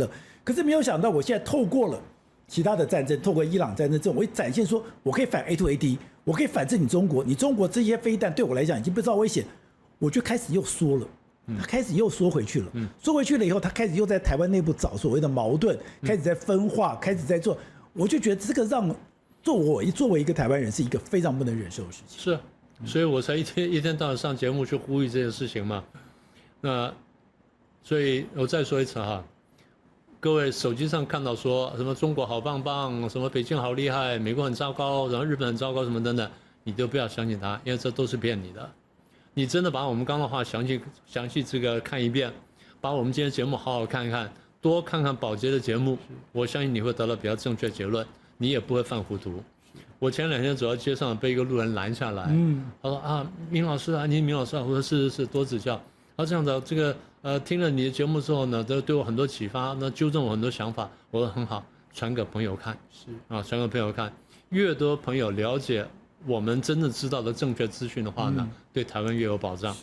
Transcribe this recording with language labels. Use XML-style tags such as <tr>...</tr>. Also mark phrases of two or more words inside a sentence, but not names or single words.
<zh>可是沒有想到，我現在透過了其他的戰爭，透過伊朗戰爭這種，我會展現說我可以反 A2AD， 我可以反制你中國。你中國這些飛彈對我來講已經不造威脅，我就開始又縮了。他開始又縮回去了，縮回去了以後，他開始又在台灣內部找所謂的矛盾，開始在分化，開始在做。我就覺得這個讓作為一個台灣人是一個非常不能忍受的事情。是，所以我才一天到晚上節目去呼籲這件事情嘛。那所以我再說一次哈，各位手機上看到說什麼中國好棒棒，什麼北京好厲害，美國很糟糕，然後日本很糟糕什麼等等，你都不要相信他，因為這都是騙你的。你真的把我們剛剛的話詳細這個看一遍，把我們今天節目好好看一看，多看看寶傑的節目，我相信你會得到比較正確結論，你也不會犯糊塗。我前2天走到街上，被一個路人攔下來，他說啊，明老師啊，您明老師啊，我說是，多指教。他這樣子，這個聽了你的節目之後呢，都對我很多啟發，那糾正我很多想法，我說很好，傳給朋友看，傳給朋友看，越多朋友了解我們真正知道的正確資訊的話呢，對台灣越有保障。</zh>